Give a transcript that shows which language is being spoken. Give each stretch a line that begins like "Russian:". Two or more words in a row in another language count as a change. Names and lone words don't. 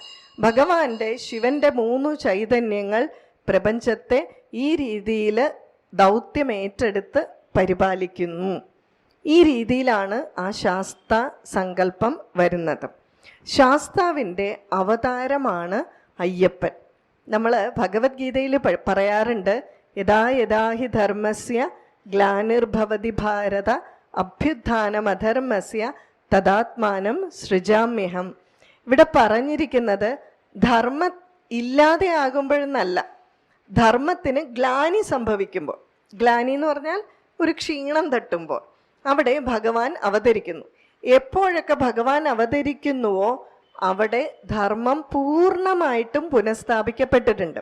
Malayalam: ഭഗവാന്റെ, ശിവന്റെ 3 ചൈതന്യങ്ങൾ പ്രപഞ്ചത്തെ ഈ രീതിയിൽ ദൗത്യമേറ്റെടുത്ത് പരിപാലിക്കുന്നു. ഈ രീതിയിലാണ് ആ ശാസ്ത സങ്കല്പം വരുന്നത്. ശാസ്താവിൻ്റെ അവതാരമാണ് അയ്യപ്പൻ. നമ്മൾ ഭഗവത്ഗീതയിൽ പറയാറുണ്ട്,
Sanskrit: യഥാ യഥാ ഹി ധർമ്മസ്യ ഗ്ലാനിർഭവതി ഭാരത അഭ്യുത്ഥാനമധർമ്മസ്യ തദാത്മാനം സൃജാമ്യഹം.
Malayalam: ഇവിടെ പറഞ്ഞിരിക്കുന്നത് ധർമ്മം ഇല്ലാതെ ആകുമ്പോഴെന്നല്ല, ധർമ്മത്തിന് ഗ്ലാനി സംഭവിക്കുമ്പോൾ. ഗ്ലാനി എന്ന് പറഞ്ഞാൽ ഒരു ക്ഷീണം തട്ടുമ്പോൾ അവിടെ ഭഗവാൻ അവതരിക്കുന്നു. എപ്പോഴൊക്കെ ഭഗവാൻ അവതരിക്കുന്നുവോ അവിടെ ധർമ്മം പൂർണ്ണമായിട്ടും പുനഃസ്ഥാപിക്കപ്പെട്ടിട്ടുണ്ട്.